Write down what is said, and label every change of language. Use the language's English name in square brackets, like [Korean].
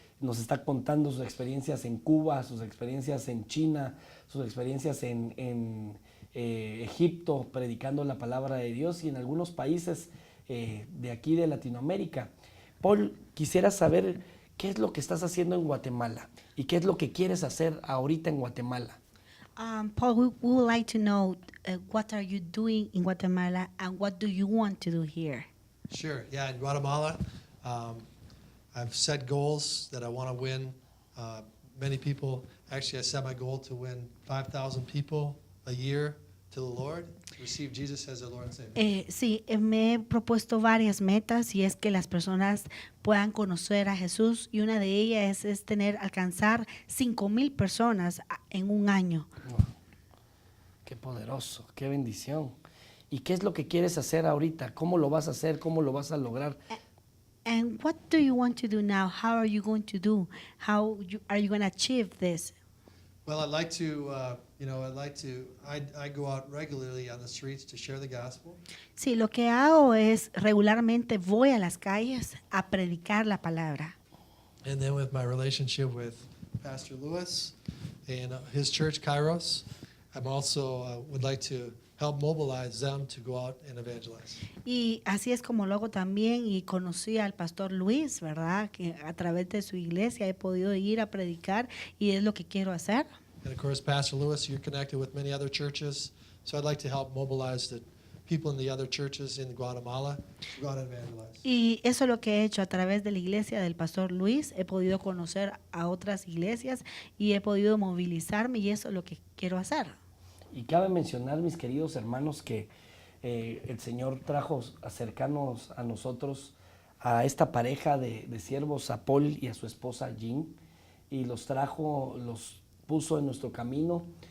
[Spanish] Nos está contando sus experiencias en Cuba, sus experiencias en China, sus experiencias en Egipto, predicando la palabra de Dios, y en algunos países de aquí de Latinoamérica. Paul, quisiera saber qué es lo que estás haciendo en Guatemala y qué es lo que quieres hacer ahorita en Guatemala. [English] Paul, we would like to know what are you doing in Guatemala and what do you want to do here? Sure. Yeah, in Guatemala, I've set goals that I want to win. Many people, actually, I set my goal to win 5,000 people a year to the Lord, to receive Jesus as their Lord and Savior. [Spanish] Sí, me he propuesto varias metas y es que las personas puedan conocer a Jesús, y una de ellas es alcanzar 5,000 personas en un año. Wow. Qué poderoso, qué bendición. ¿Y qué es lo que quieres hacer ahorita? ¿Cómo lo vas a hacer? ¿Cómo lo vas a lograr? [English] And what do you want to do now? How are you going to do? Are you going to achieve this? Well, I'd like to, I go out regularly on the streets to share the gospel. [Spanish] Sí, lo que hago es regularmente voy a las calles a predicar la palabra. [English] And then with my relationship with Pastor Lewis and his church, Kairos, I'm also would like to help mobilize them to go out and evangelize. [Spanish] Y así es como lo hago también, y conocí al pastor Luis, ¿verdad? Que a través de su iglesia he podido ir a predicar y es lo que quiero hacer. [English] And of course, Pastor Lewis, you're connected with many other churches, so I'd like to help mobilize the people in the other churches in Guatemala to go out and evangelize. [Spanish] Y eso es lo que he hecho a través de la iglesia del pastor Luis. He podido conocer a otras iglesias y he podido movilizarme, y eso es lo que quiero hacer. Y cabe mencionar, mis queridos hermanos, que el Señor trajo cercanos a nosotros a esta pareja de siervos, a Paul y a su esposa Jean, y los puso en nuestro camino.